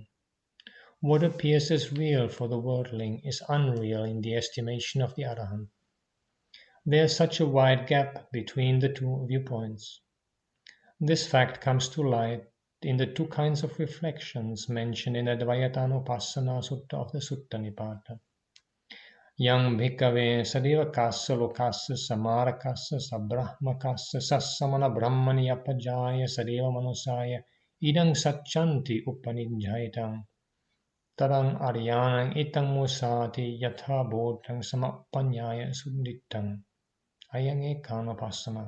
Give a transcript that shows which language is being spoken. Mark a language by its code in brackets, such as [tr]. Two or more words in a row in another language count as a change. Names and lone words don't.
[en] What appears as real for the worldling is unreal in the estimation of the arahant. There is such a wide gap between the two viewpoints. This fact comes to light in the two kinds of reflections mentioned in the Dvayatanupassana Sutta of the Sutta Nipata. [pi] Yang bhikkhave sadevakassa lokassa samarakassa sabrahmakassa sassamana brahmani apajaya sadeva manusaya idang satchanti upanijjaitam tarang aryanang itang musati yatha bodhang samapanyaya sudditang ayang ekānupassana.